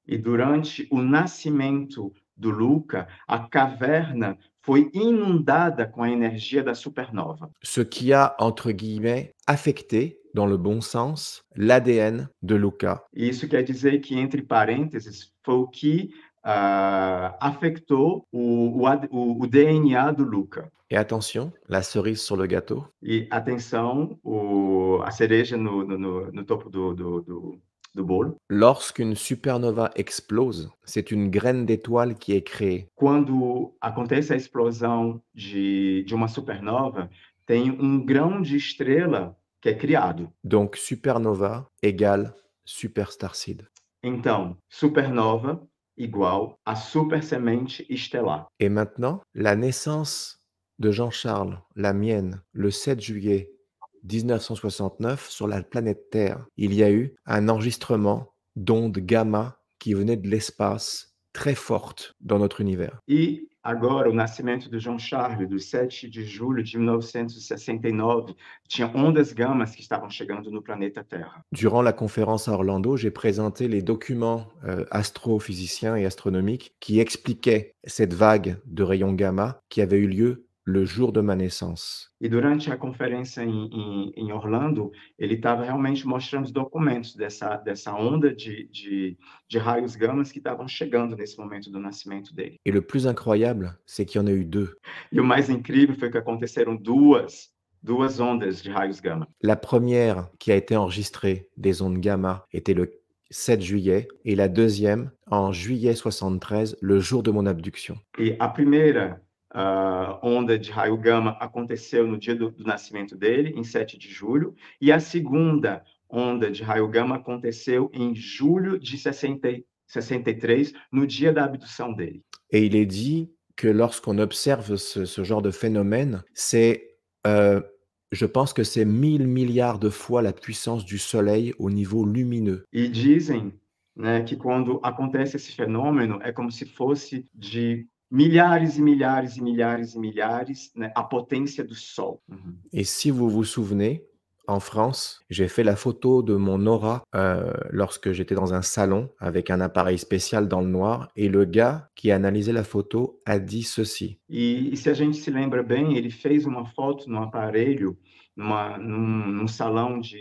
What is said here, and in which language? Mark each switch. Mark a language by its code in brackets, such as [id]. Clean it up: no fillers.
[pt] E durante o nascimento do Luca, a caverna foi inundada com a energia da supernova. [fr] Ce qui a, entre guillemets, affecté, dans le bon sens, l'ADN de Luca. [pt] Isso quer dizer que, entre parênteses, foi o que afetou o DNA do Luca. [fr] Et attention, la cerise sur le gâteau. [pt] E atenção, a cereja no topo do bolo. [fr] Lorsqu'une supernova explose, c'est une graine d'étoile qui est créée. [pt] Quando acontece a explosão de uma supernova, tem grão de estrela que é criado. [fr] Donc supernova égale [en] superstar seed. [pt] Então, supernova igual a super semente estelar. [fr] Et maintenant, la naissance de Jean-Charles, la mienne, le 7 juillet 1969, sur la planète Terre, il y a eu un enregistrement d'ondes gamma qui venaient de l'espace très fortes dans notre univers. [pt] E agora, o nascimento de João Charles, do 7 de julho de 1969, tinha ondas gamas que estavam chegando no planeta Terra. [fr] Durant la conférence à Orlando, j'ai présenté les documents astrophysiciens et astronomiques qui expliquaient cette vague de rayons gamma qui avait eu lieu le jour de ma naissance. [pt] E durante a conferência em Orlando, ele estava realmente mostrando os documentos dessa onda de raios gamas que estavam chegando nesse momento do nascimento dele. [fr] Et le plus incroyable, c'est qu'il y en a eu deux. [pt] E o mais incrível foi que aconteceram duas ondas de raios gama. [fr] La première qui a été enregistrée des ondes gamma était le 7 juillet et la deuxième en juillet 73, le jour de mon abduction. [pt] E a primeira onda de raio gama aconteceu no dia do nascimento dele, em 7 de julho, e a segunda onda de raio gama aconteceu em julho de 63, no dia da abdução dele. [fr] Et il est dit que lorsqu'on observe ce genre de phénomène, c'est, je pense que c'est 1000 milliards de fois la puissance du Soleil au niveau lumineux. [pt] E dizem, né, que quando acontece esse fenômeno, é como se fosse de milhares e milhares e milhares e milhares, né, a potência do Sol. [fr] Et si vous vous souvenez, en France. J'ai fait la photo de mon aura lorsque j'étais dans un salon avec un appareil spécial dans le noir et le gars qui a analysé la photo a dit ceci. [pt] E se a gente se lembra bem, ele fez uma foto no aparelho, num salão